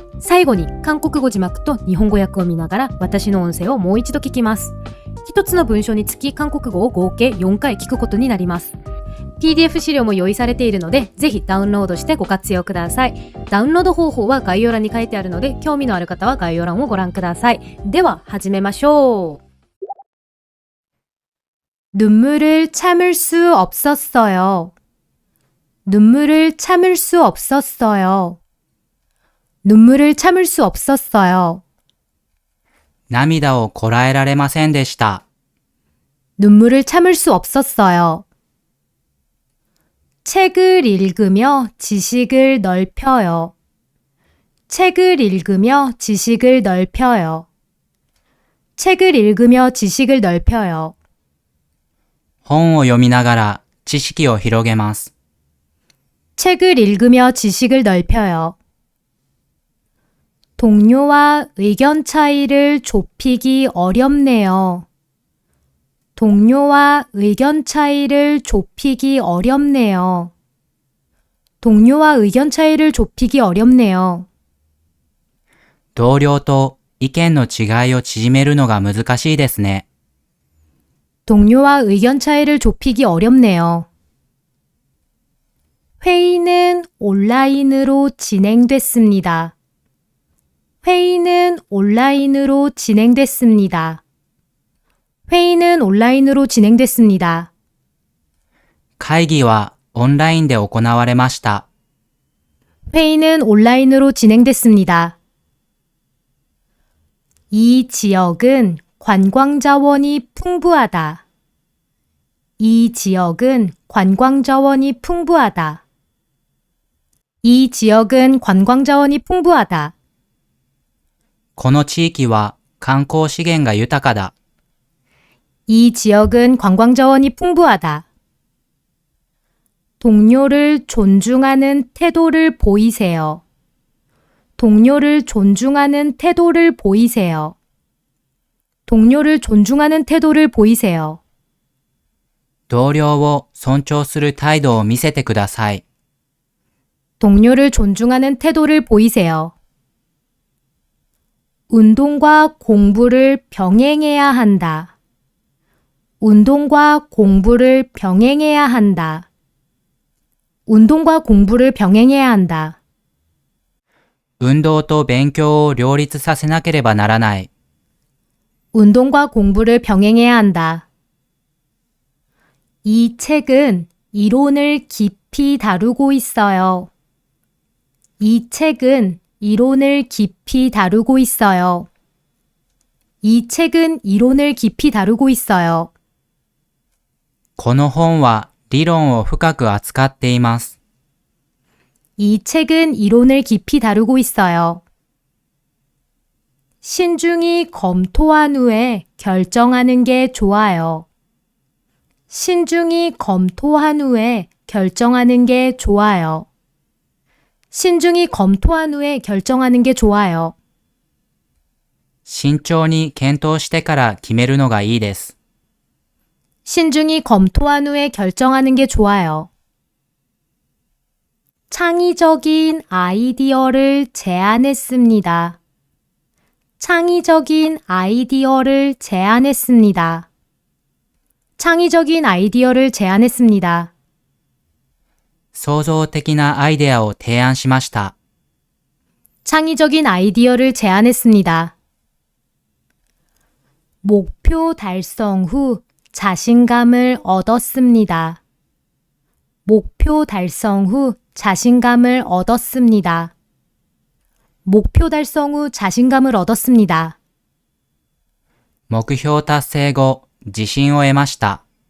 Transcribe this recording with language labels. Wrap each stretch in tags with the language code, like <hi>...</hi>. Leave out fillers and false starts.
<ja>最後に韓国語字幕と日本語訳を見ながら私の音声をもう一度聞きます。一つの文章につき韓国語を合計4回聞くことになります。 PDF 資料も用意されているのでぜひダウンロードしてご活用ください。ダウンロード方法は概要欄に書いてあるので興味のある方は概要欄をご覧ください。では始めましょう。</ja> <ko>눈물을 참을 수 없었어요. 눈물을 참을 수 없었어요. 눈물을 참을 수 없었어요.</ko> <ja>涙をこらえられませんでした。</ja> <ko>눈물을 참을 수 없었어요. 책을 읽으며 지식을 넓혀요. 책을 읽으며 지식을 넓혀요. 책을 읽으며 지식을 넓혀요.</ko> <ja>本を読みながら知識を広げます。</ja> <ko>책을 읽으며 지식을 넓혀요. 동료와 의견 차이를 좁히기 어렵네요. 동료와 의견 차이를 좁히기 어렵네요. 동료와 의견 차이를 좁히기 어렵네요.</ko> <ja>同僚と意見の違いを縮めるのが難しいですね。</ja> <ko>동료와 의견 차이를 좁히기 어렵네요. 회의는 온라인으로 진행됐습니다. 회의는 온라인으로 진행됐습니다. 회의는 온라인으로 진행됐습니다.</ko> <ja>会議はオンラインで行われました。</ja> <ko>회의는 온라인으로 진행됐습니다. 이 지역은 관광자원이 풍부하다. 이 지역은 관광자원이 풍부하다. 이 지역은 관광자원이 풍부하다.</ko> <ja>この地域は観光資源が豊かだ。</ja> <ko>이 지역은 관광자원이 풍부하다. 동료를 존중하는 태도를 보이세요. 동료를 존중하는 태도를 보이세요. 동료를 존중하는 태도를 보이세요.</ko> <ja>同僚を尊重する態度を見せてください。</ja> <ko>동료를 존중하는 태도를 보이세요. 운동과 공부를 병행해야 한다. 운동과 공부를 병행해야 한다. 운동과 공부를 병행해야 한다.</ko> <ja>運動と勉強を両立させなければならない。</ja> <ko>운동과 공부를 병행해야 한다. 이 책은 이론을 깊이 다루고 있어요. 이 책은 이론을 깊이 다루고 있어요. 이 책은 이론을 깊이 다루고 있어요.</ko> <ja>この本は理論を深く扱っています。</ja> <ko>이 책은 이론을 깊이 다루고 있어요. 신중히 검토한 후에 결정하는 게 좋아요. 신중히 검토한 후에 결정하는 게 좋아요. 신중히 검토한 후에 결정하는 게 좋아요.</ko> <ja>慎重に検討してから決めるのがいいです。</ja> <ko>신중히 검토한 후에 결정하는 게 좋아요. 창의적인 아이디어를 제안했습니다. 창의적인 아이디어를 제안했습니다. 창의적인 아이디어를 제안했습니다.</ko> <ja>創造的なアイデアを提案しました。</ja> <ko>창의적인 아이디어를 제안했습니다. 목표 달성 후 자신감을 얻었습니다. 목표 달성 후 자신감을 얻었습니다. 목표 달성 후 자신감을 얻었습니다.</ko> <ja>目標達成後、自信を得ました。</ja>